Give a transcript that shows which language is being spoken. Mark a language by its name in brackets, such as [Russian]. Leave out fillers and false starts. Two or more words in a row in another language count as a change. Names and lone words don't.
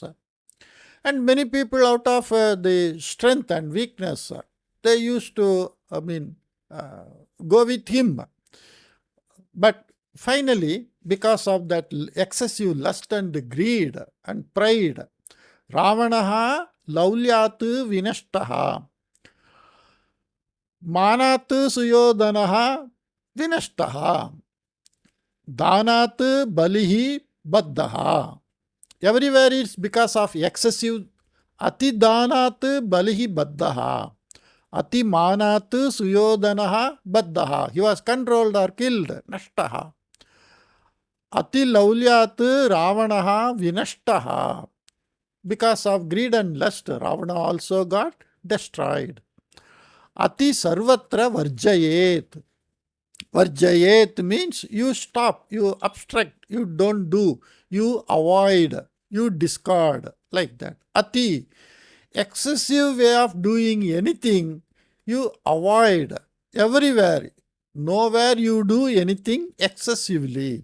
[English] And many people, out of the strength and weakness, they used to, go with him. But finally, because of that excessive lust and greed and pride, [Sanskrit] रावणः लौल्यात् विनष्टः. मानात् सुयोधनः विनष्टः. दानात् बलिः बद्धः. [English] Everywhere it's because of excessive. [Sanskrit] अति दानात् बलिः बद्धः. अति मानात् सुयोधनः बद्धः. [English] He was controlled or killed. [Sanskrit] Nashtaha. अति लौल्यात् रावणः विनष्टः. [English] Because of greed and lust, Ravana also got destroyed. [Sanskrit] अति सर्वत्र वर्जयेत्. [English] Varjayet means you stop, you obstruct, you don't do, you avoid, you discard, like that. Ati, excessive way of doing anything, you avoid everywhere. Nowhere you do anything excessively.